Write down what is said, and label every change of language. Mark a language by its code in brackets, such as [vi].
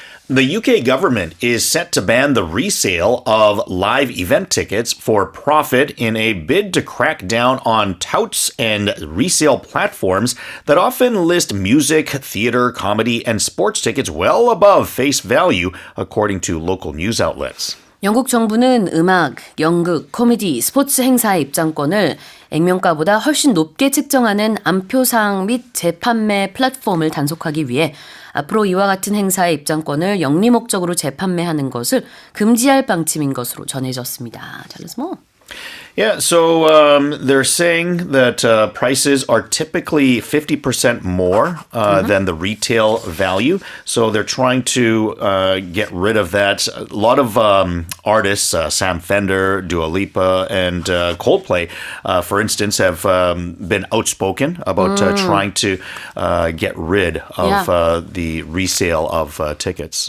[en] The UK government is set to ban the resale of live event tickets for profit in a bid to crack down on touts and resale platforms that often list music, theater, comedy, and sports tickets well above face value, according to local news outlets. [ko] 영국 정부는 음악, 연극, 코미디, 스포츠 행사의 입장권을 액면가보다 훨씬 높게 측정하는 암표상 및 재판매 플랫폼을 단속하기 위해 앞으로 이와 같은 행사의 입장권을 영리 목적으로 재판매하는 것을 금지할 방침인 것으로 전해졌습니다. [en] Tell us more. Yeah, so they're saying that prices are typically 50% more than the retail value. So they're trying to get rid of that. A lot of artists, Sam Fender, Dua Lipa, and Coldplay, for instance, have been outspoken about trying to get rid of the resale of tickets.